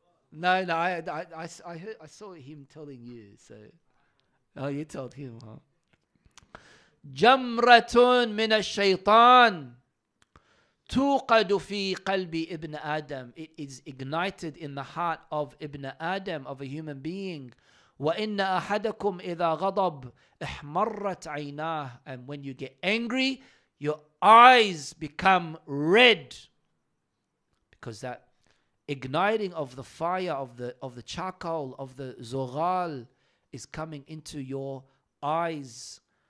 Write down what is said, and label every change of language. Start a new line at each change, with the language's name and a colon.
English: No, I heard, I saw him telling you. So, oh, you told him, huh?
Arabic: Jamratun min ash-shaytan توقد في قلب ابن Adam.
English: It is ignited in the heart of Ibn Adam, of a human being.
Arabic: وَإِنَّ أَحَدَكُمْ إِذَا غَضَبْ احْمَرَّتْ عَيْنَاهُ.
English: And when you get angry, your eyes become red. Because that igniting of the fire, of the charcoal, of the zoghal is coming into your eyes.